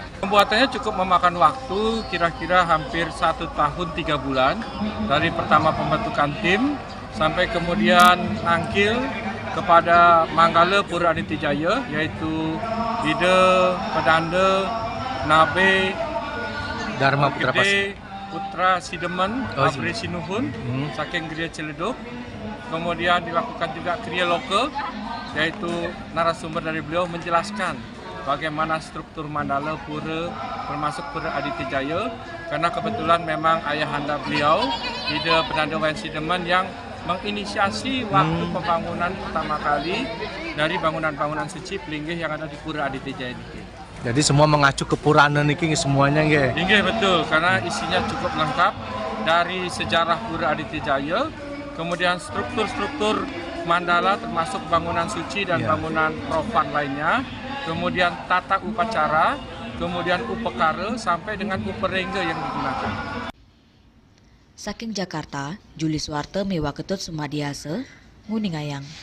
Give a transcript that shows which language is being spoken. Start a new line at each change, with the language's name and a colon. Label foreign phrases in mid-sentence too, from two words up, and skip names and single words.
Indonesian: Pembuatannya cukup memakan waktu kira-kira hampir 1 tahun 3 bulan dari pertama pembentukan tim sampai kemudian nangkil kepada Manggala Pura Aditya Jaya, yaitu Ide, Pedanda, Nabe, Dharma Putra Gede, Putra Sidemen, Abri Sinuhun, saking Kriya Ciledug. Kemudian dilakukan juga kriya lokal, yaitu narasumber dari beliau menjelaskan bagaimana struktur mandala pura termasuk Pura Aditya Jaya, karena kebetulan memang ayahanda beliau Ide Pedanda Wayan Sidemen yang menginisiasi waktu pembangunan pertama kali dari bangunan-bangunan suci Pelinggih yang ada di Pura Aditya Jaya ini. Jadi semua mengacu ke Purana niki semuanya nggih. Nggih betul, karena isinya cukup lengkap dari sejarah Pura Aditya Jaya, kemudian struktur-struktur mandala termasuk bangunan suci dan bangunan profan lainnya, kemudian tata upacara, kemudian upekara sampai dengan uperengga yang digunakan.
Balinese: Saking Jakarta, Juli Suwarte Mewa Ketut Sumadiase, Nguningayang.